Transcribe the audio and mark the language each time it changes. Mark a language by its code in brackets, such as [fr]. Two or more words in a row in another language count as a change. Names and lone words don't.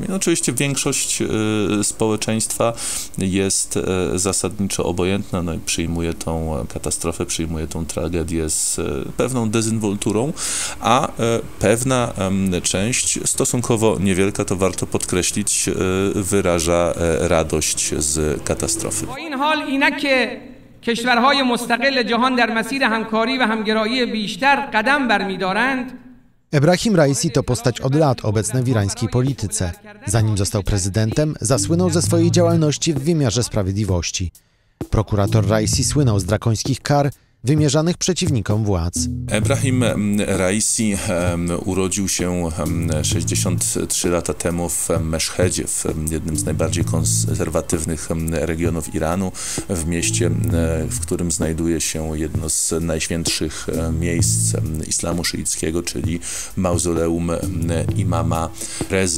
[pl] No, oczywiście większość społeczeństwa jest zasadniczo obojętna, no i przyjmuje tą katastrofę, przyjmuje tą tragedię z pewną dezynwolturą, a pewna część, stosunkowo niewielka, to warto podkreślić, wyraża radość z katastrofy. [fa] کشورهای مستقل جهان در مسیر همکاری و همگرایی بیشتر قدم برمی‌دارند. [pl] Ebrahim Raisi to postać od lat obecna w irańskiej polityce. Zanim został prezydentem, zasłynął ze swojej działalności w wymiarze sprawiedliwości. Prokurator Raisi słynął z drakońskich kar wymierzanych przeciwnikom władz. Ebrahim Raisi urodził się 63 lata temu w Meszhedzie, w jednym z najbardziej konserwatywnych regionów Iranu, w mieście, w którym znajduje się jedno z najświętszych miejsc islamu szyickiego, czyli mauzoleum imama Rezy.